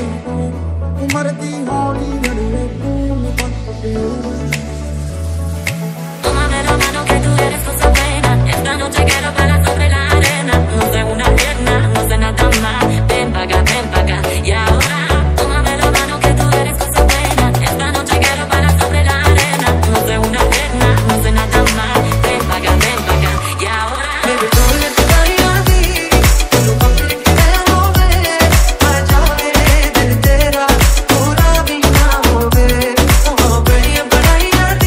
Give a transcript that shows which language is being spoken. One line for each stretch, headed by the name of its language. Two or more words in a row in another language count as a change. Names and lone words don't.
Punjabi: ਉਮਰ ਦੀ ਹੌਲੀ ਜੜੀਏ ਤੂ ਨਹੀਂ ਬਚ ਕੇ.
Spanish: Tómame la mano que tú eres cosa buena. Esta noche quiero bailar sobre la arena. No sé una pierna, no sé nada más. Ven pa' acá, y ahora. Tómame la mano que tú eres cosa buena. Esta noche quiero bailar sobre la arena. No sé una pierna, no sé nada más. Ven pa' acá, y ahora.
English: baby, don't let the body on me.
Spanish: Lo que quieres mover, para yo ver entera. Pura vida mover,
English: oh baby,
Spanish: para ir.